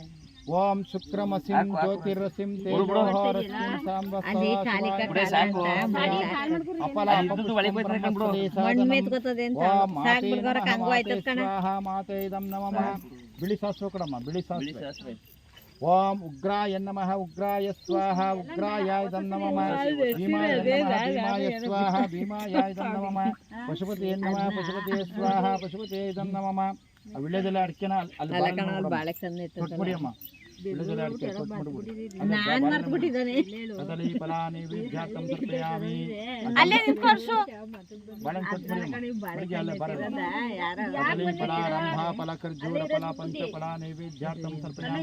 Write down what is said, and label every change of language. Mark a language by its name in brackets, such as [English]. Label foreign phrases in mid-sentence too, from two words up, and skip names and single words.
[Sanskrit] ಓಂ ಶುಕ್ರಮಸಿಂ ಜ್ಯೋತಿರ್ರಸಿಂ ತೇಜೋಃ ರಶ್ಮಿಂ ಸಾಂಬ ಮಾತೇದಂ ನಮಃ. [Kannada] ಬಿಳಿ ಸಾಸಿವೆ ಕೊಡಮ್ಮ. ಬಿಳಿ ಸಾಸಿವೆ. [Sanskrit] ಓಂ ಉಗ್ರಾಯ ನಮಃ ಉಗ್ರಾಯ ಸ್ವಾಹ ಉಗ್ರಾಯ ಇದಂ ನಮಃ. ಭೀಮಾಯ ಸ್ವಾಹ ಭೀಮಾಯ ಇದಂ ನಮಃ. ಪಶುಪತಿಯ ನಮಃ ಪಶುಪತಿಯ ಸ್ವಾಹ ಪಶುಪತಿಯ ಇದಂ ನಮಃ. [Kannada] ವಿಳ್ಯದೆಲೆ ಅಡಿಕೆನ ಅಲ್ಲಿ ಕೊಟ್ಬಿಡಿ ಅಮ್ಮ. ವಿಳ್ಯದೆಲೆ ಅಡಿಕೆ ಕೊಟ್ಬಿಡ್ಬಿಡಿ. [Sanskrit] ಕದಲಿ ಫಲ ನೈವೇದ್ಯಾರ್ಥಂ ಸಮರ್ಪಯಾಮಿ. [Kannada] ಬಾಳೆಹಣ್ಣು ಕೊಟ್ಬಿಡಿ ಅಮ್ಮ. ಅಲ್ಲೇ ಬರಲ್ಲ. [Sanskrit] ಕದಲಿ ಫಲ ರಂಭಾ ಫಲ ಖರ್ಜೂರ ಫಲ ಪಂಚಫಲ ನೈವೇದ್ಯಾರ್ಥಂ ಸಮರ್ಪಯಾಮಿ.